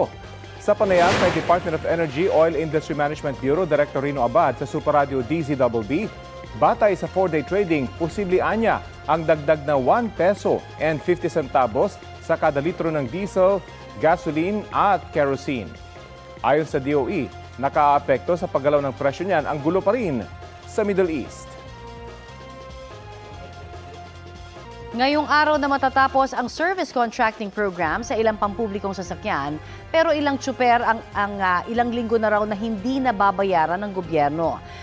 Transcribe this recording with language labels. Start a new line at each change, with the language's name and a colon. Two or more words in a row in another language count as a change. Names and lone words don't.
Filipino: Sa panayam kay Department of Energy Oil Industry Management Bureau Director Rino Abad sa Super Radio DZBB, batay sa
English: 4-day trading,
Filipino: posible anya ang dagdag na 1 peso and 50 centavos sa kada litro ng diesel, gasoline at kerosene. Ayon sa DOE, nakaapekto sa paggalaw ng presyo niyan ang gulo pa rin sa Middle East. Ngayong araw na matatapos ang
English: service contracting program
Filipino: sa ilang pampublikong sasakyan, pero ilang tsuper ang ilang linggo na raw na hindi nababayaran ng gobyerno.